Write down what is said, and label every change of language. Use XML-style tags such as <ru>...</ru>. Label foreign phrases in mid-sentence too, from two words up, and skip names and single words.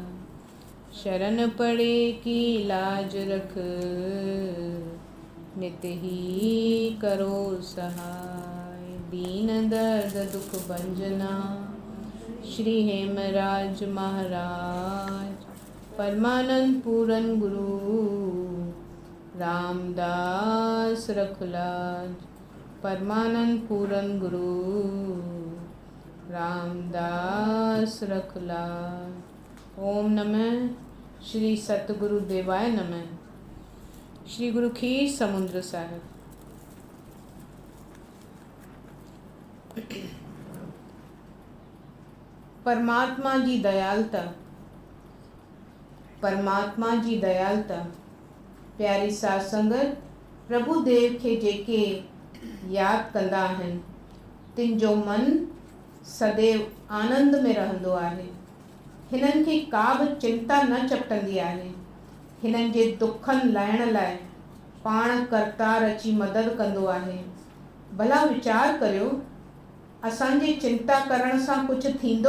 <hi>शरण पड़े की लाज रख, नित ही करो सहाय। दीन दर्द दुख भंजना श्री हेमराज महाराज, परमानंद पूरन गुरु रामदास रखुलाज। परमानंद पूरन गुरु रामदास रखुलाज।</hi> <sa>ओम नमः श्री सतगुरु देवाय नमः।</sa> <sd>श्री गुरु खीर समुद्र साहिब। परमात्मा जी दयालता, परमात्मा जी दयालता प्यारी साध संगत प्रभु देव खे जेके याद कंदा आहिनि, तिन जो मन सदैव आनंद में रहंदो आहे। हिननि खे का बि चिंता न चपटंदी आहे। हिननि जे दुखनि लाहिण लाइ पाण करतार अची मदद कंदो आहे। भला वीचार करियो, असांजे चिंता करण सां कुझु थींदो?</sd>